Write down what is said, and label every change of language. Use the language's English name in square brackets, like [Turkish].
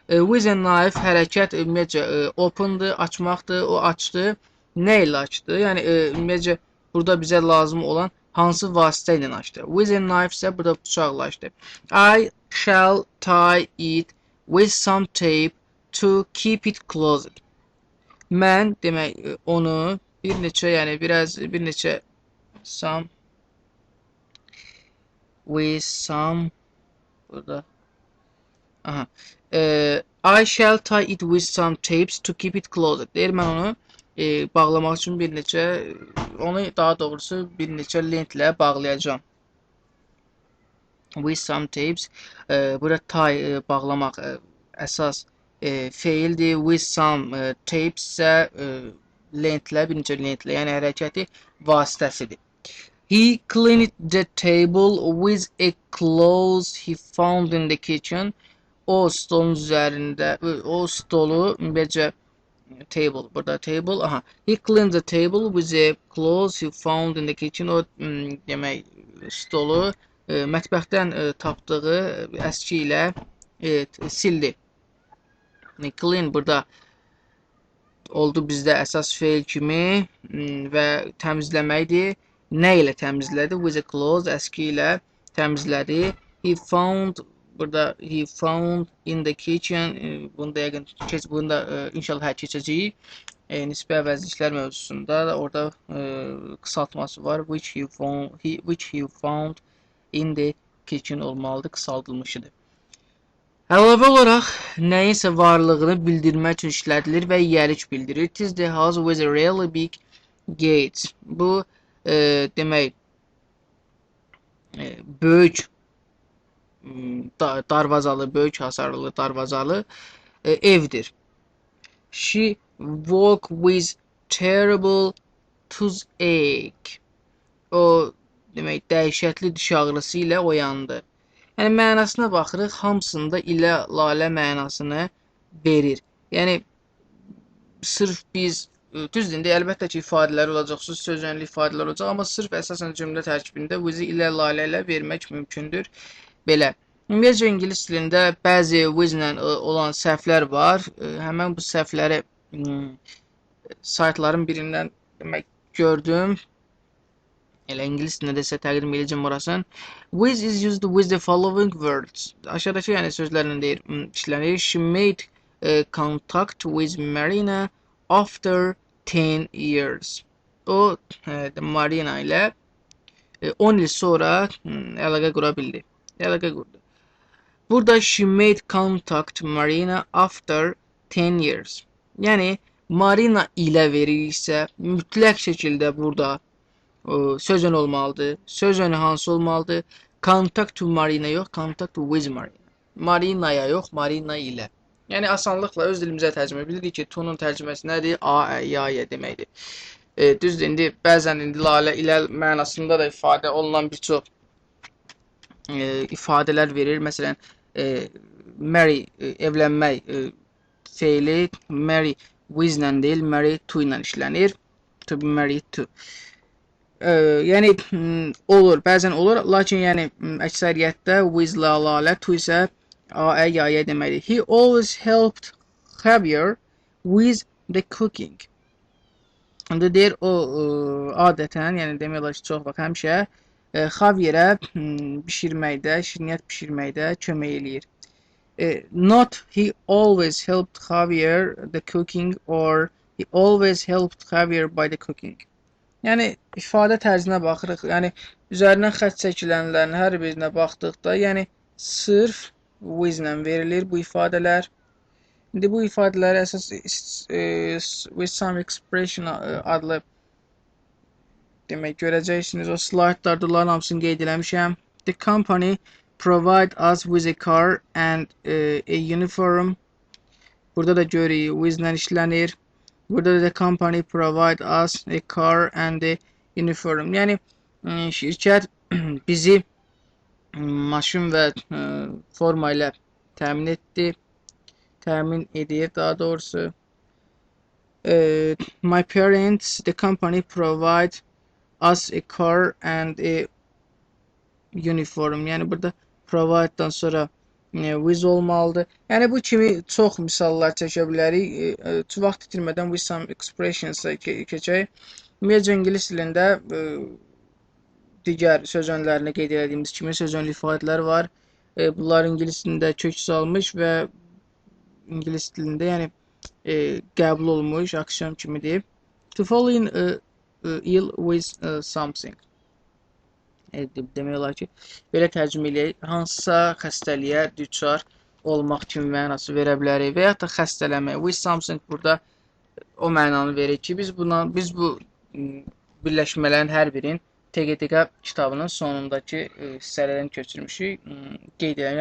[English] With a knife [Azerbaijani] hərəkət ümumiyyətcə open'dır, açmaqdır, o açdı. Nə ilə açdı? Yəni ümumiyyətcə burada bizə lazım olan hansı vasitə ilə açdı? [English] With a knife [Azerbaijani] isə burada bıçaqla açdı. [English] I shall tie it with some tape to keep it closed. [Azerbaijani] Mən demək onu bir neçə [English] some with some [Azerbaijani] burada [English] I shall tie it with some tapes to keep it closed. [Azerbaijani] Deyir, mən onu bağlamaq üçün bir neçə, onu daha doğrusu bir neçə lentlə bağlayacağım. [English] with some tapes. [Azerbaijani] Burada tie bağlamaq əsas feildir. [English] With some tapes [Azerbaijani] isə lentlə, birinci lentlə, yəni hərəkəti vasitəsidir. [English] He cleaned the table with a cloth he found in the kitchen. [Azerbaijani] O stolun üzərində, o stolu ümumiyyətcə table, burada table, aha. [English] He cleaned the table with a cloth he found in the kitchen. [Azerbaijani] O demək stolu mətbəxdən tapdığı əski ilə sildi. Clean burada oldu bizdə əsas feil kimi və təmizləməkdir. Nə ilə təmizlədi? [English] With a cloth, [Azerbaijani] əski ilə təmizlədi. [English] He found [Azerbaijani] burada [English] he found in the kitchen. [Azerbaijani] Bunda yəqin bunda inşallah keçəcəyik. Nisbi əvəzliklər mövzusunda orada qısaltması var. [English] Which he found in the kitchen [Azerbaijani] olmalıdır, qısaldılmışıdır. Əlavə olaraq nəyinsə varlığını bildirmək üçün işlədilir və yərik bildirir. [English] It is the house with a really big gate. [Azerbaijani] Bu demək böyük darvazalı, böyük hasarlı darvazalı evdir. [English] She woke with terrible toothache. [Azerbaijani] O demək dəhşətli diş ağrısı ilə oyandı. Yəni mənasına baxırıq, hamısında ilə lalə mənasını verir. Yəni sırf biz düzdür, indi əlbəttə ki, ifadələr olacaq, söz yönlü ifadələr olacaq, amma sırf əsasən cümlə tərkibində with ilə lalə ilə vermək mümkündür. Belə. Ümumiyyətcə ingilis dilində bəzi with ilə olan səhvlər var. Həmən bu səhvləri saytların birindən demək gördüm. Elə ingilis dilində isə təqdim edəcəm orasını. [English] With is used with the following words. [Azerbaijani] Aşağıdakı yəni sözlərlə deyir, işlənir. [English] She made contact with Marina after 10 years. [Azerbaijani] O Marina ilə 10 il sonra əlaqə qura bildi. Əlaqə qurdu. Burada [English] she made contact Marina after 10 years. [Azerbaijani] Yəni Marina ilə veririksə mütləq şəkildə burada söz yönü olmalıdır. Söz yönü hansı olmalıdır? [English] Contact to Marina [Azerbaijani] yox, [English] contact with Marina. [Azerbaijani] Marinaya yox, Marina ilə. Yəni asanlıqla öz dilimizə tərcümə bilirik ki, to'nun tərcüməsi nədir? A, ya, deməkdir. Düzdür, indi bəzən indi lalə ilə mənasında da ifadə olunan bir çox ifadələr verir. Məsələn, marry, evlənmək feili [English] marry with [Azerbaijani] ilə deyil, [English] marry to [Azerbaijani] ilə işlənir. [English] To be married to. [Azerbaijani] Yəni olur, bəzən olur, lakin yəni əksəriyyətdə with la lalə, to isə a, ya deməkdir. [English] He always helped Javier with the cooking. [Azerbaijani] İndi deyir o adətən, yəni demək olar ki, çox vaxt həmişə Javierə bişirməkdə, şirniyyat bişirməkdə kömək eləyir. [English] Not he always helped Javier the cooking or he always helped Javier by the cooking. [Azerbaijani] Yəni ifadə tərzinə baxırıq. Yəni üzərindən xətt çəkilənlərin hər birinə baxdıqda, yəni sırf with ilə verilir bu ifadələr. İndi bu ifadələri əsas [English] with some expression [Azerbaijani] adlı demək görəcəksiniz. O slaytlarda onların hamısını qeyd eləmişəm. [English] The company provide us with a car and a uniform. [Azerbaijani] Burada da görürük with ilə işlənir. Burada da [English] company provide us a car and a uniform. [Azerbaijani] Yəni şirkət bizi maşın və forma ilə təmin etdi. Təmin edir daha doğrusu. [English] My parents, the company provide us a car and a uniform. [Azerbaijani] Yəni burada provide'dan sonra with olmalıdır. Yəni bu kimi çox misallar çəkə bilərik. Vaxt itirmədən [English] with some expressions [Azerbaijani] keçək. Ümumiyyətcə ingilis dilində digər söz yönlərini qeyd etdiyimiz kimi söz yönlü ifadələr var. Bunlar ingilis dilində kök salmış və ingilis dilində yəni qəbul olmuş aksiyon kimidir. [English] To fall in ill with something. [Azerbaijani] Demək olar ki, belə tərcümə eləyək, hansısa xəstəliyə düçar olmaq kimi mənası verə bilərik və yaxud da xəstələmək. [English] With something [Azerbaijani] burada o mənanı verir ki, biz bu birləşmələrin hər birini TGTK kitabının sonundakı hissələrdən köçürmüşük. Qeyd edirəm.